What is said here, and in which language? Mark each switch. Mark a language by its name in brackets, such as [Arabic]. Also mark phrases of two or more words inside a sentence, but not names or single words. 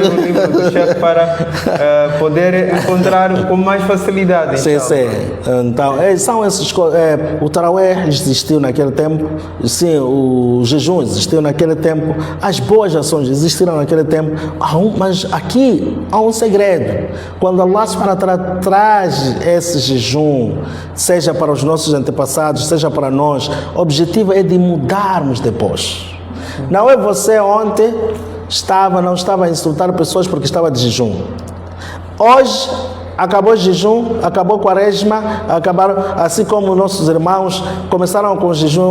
[Portuguese] do chefe para poder encontrar com mais facilidade. Sim. Então, são essas coisas. O tarawih existiu naquele tempo, sim, o jejum existiu naquele tempo, as boas ações existiram naquele tempo, mas aqui há um segredo. Quando [Arabic] الله سبحانه وتعالى [Portuguese] traz esse jejum, seja para os nossos antepassados, seja para nós, o objetivo é de mudarmos depois. Não é você ontem não estava a insultar pessoas porque estava de jejum. Hoje acabou o jejum, acabou a quaresma, assim como nossos irmãos começaram com o jejum.